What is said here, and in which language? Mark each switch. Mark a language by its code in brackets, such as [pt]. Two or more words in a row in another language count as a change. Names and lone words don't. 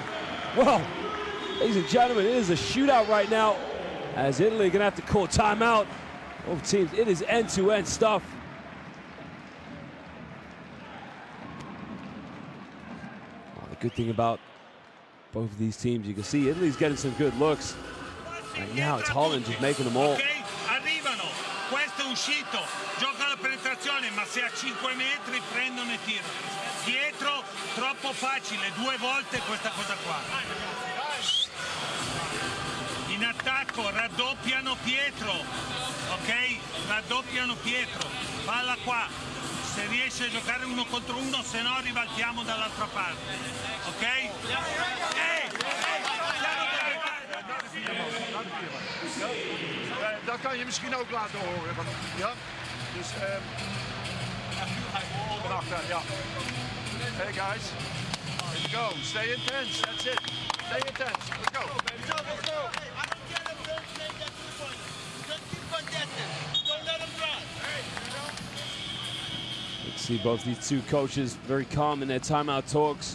[en] Well, ladies and gentlemen, it is a shootout right now, as Italy are going to have to call timeout. Both teams, it is end-to-end stuff. Well, the good thing about both of these teams, you can see Italy's getting some good looks. Right now, it's Holland just making them all. [it] Okay, arrivano. Questo è uscito. Gioca la penetrazione, ma se a 5 metri prendono e tirano. Dietro, troppo facile, 2 volte questa cosa qua. In attacco, raddoppiano Pietro, ok? Raddoppiano Pietro, palla qua. Se riesce a giocare 1 contro 1, se no ribaltiamo dall'altra parte, ok? [nl] Dat kan je misschien ook laten horen. Ja? Dus achter, ja. [en] Hey guys, here we go. Stay intense. That's it. Stay intense. Let's go. Let's go. Let's go. You can see both these two coaches very calm in their timeout talks.